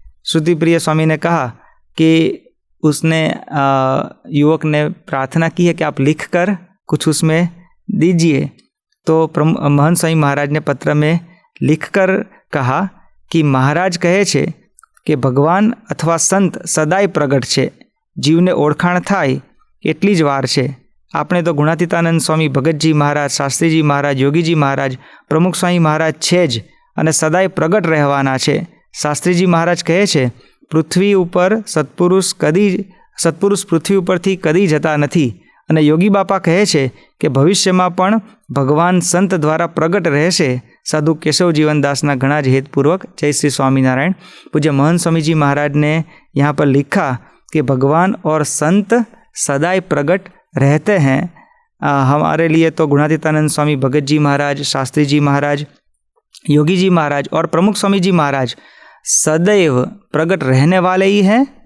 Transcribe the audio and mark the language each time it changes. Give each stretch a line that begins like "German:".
Hindi: श्रुति प्रिय स्वामी ने कहा कि उसने युवक ने प्रार्थना की है कि आप लिखकर कुछ उसमें दीजिए। तो महंत स्वामी महाराज ने पत्र में लिखकर कहा कि
Gujarati: महाराज कहे छे कि भगवान अथवा संत सदाय प्रगट छे, जीवने ओळखाण थाय એટલી જ વાર છે। આપણે તો ગુણાતીતાનંદ સ્વામી, ભગતજી મહારાજ, શાસ્ત્રીજી મહારાજ, યોગીજી મહારાજ, પ્રમુખ સ્વામી મહારાજ છે જ અને સદાય પ્રગટ રહેવાના છે। શાસ્ત્રીજી મહારાજ કહે છે પૃથ્વી ઉપર સત્પુરુષ પૃથ્વી ઉપરથી કદી જતા નથી, અને યોગી બાપા કહે છે કે ભવિષ્યમાં પણ ભગવાન સંત દ્વારા પ્રગટ રહેશે। સાધુ કેશવ જીવનદાસના ઘણા જ હેતપૂર્વક જય श्री स्वामीनारायण।
Hindi: पूज्य महंत स्वामी जी महाराज ने यहाँ पर लिखा कि भगवान और संत सदाई प्रगट रहते हैं। हमारे लिए तो गुणातीतानंद स्वामी, भगत जी महाराज, शास्त्री जी महाराज, योगी जी महाराज और प्रमुख स्वामी जी महाराज सदैव प्रगट रहने वाले ही हैं।